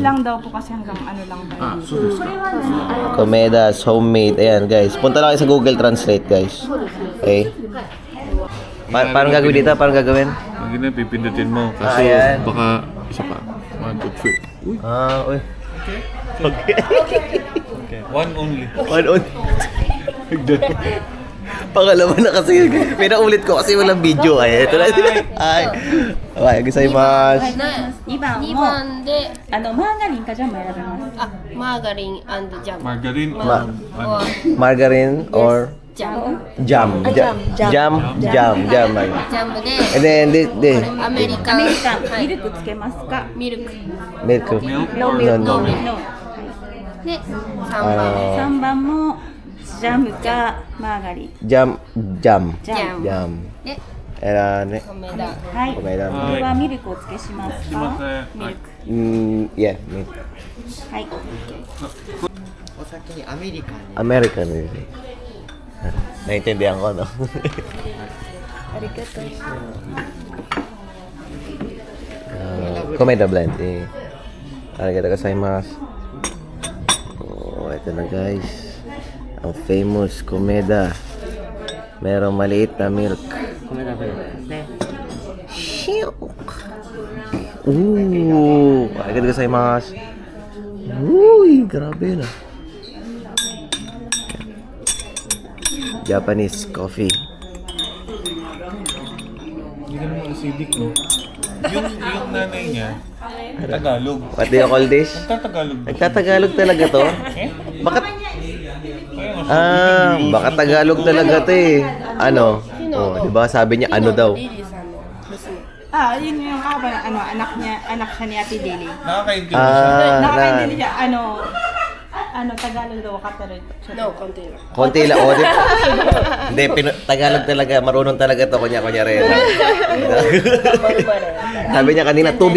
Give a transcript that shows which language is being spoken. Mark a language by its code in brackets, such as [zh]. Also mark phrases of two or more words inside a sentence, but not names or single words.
[tl] lang daw po kasi hanggang ano lang ba. Komedas, homemade. Ayan guys. Punta lang kayo sa Google Translate guys. Okay? Paano gagawin dito? Paano gagawin? Ang gina, pipindutin mo. Kaso Ayan. baka isa pa. 1, 2, 3. Uy. Uy. [en] Okay. One only. One on. [tl] Pangalawa na kasi. Pinaulit ko kasi walang video. Ay, ito na. Ay. [ja] Okay, gozaimasu. 2番 2 も番でマーガリンかジャムを選べます。あマーガリンジャム [en] Margarine. Margarine or [ja] ジャム [en] jam. Jam. [ja] ジャムで [en] And then, [ja] アメリカンアメリカンはいミルクつけますか？ミルク [en] milk. No. [ja] ので3番 3番もジャムかマーガリン。 [en] Jam. [ja] ジャム。 [en] Jam. [ja] で [en] And, [ja] 米田はい。こ Komeda. れはミルクをお付けしますか？ミルク [en] Yeah, milk. [ja] はい。 [en] American really. [tl] Naintindihan ko, no? [ja] ありがとう。 [en] Komeda blend. Eh. [ja] ありがとう ございます. [tl] Oh, ito na guys. Ang famous Komeda. Merong maliit na milk. [en] Komeda blend. [ja] ありがとう ございます. [tl] Uy, grabe na. [en] Japanese coffee. [tl] Hindi ka naman acidic, no? Yung nanay niya, Tagalog. [en] What do you call this? [tl] Tagalog. Nagtatagalog talaga to? Bakit? Kaya nga, Baka Tagalog talaga to eh. Ano? Oh, di ba sabi niya ano daw? [ja] リリーさんの娘 [tl] yun yung anak siya ni Ate Lily. nakakaintindi siya. Nakakaintindi siya, Tagalog daw pero No, konti lang. Konti lang. Oh, hindi, Tagalog talaga. Marunong talaga to. Kunya-rin. Sabi niya kanina, tubig.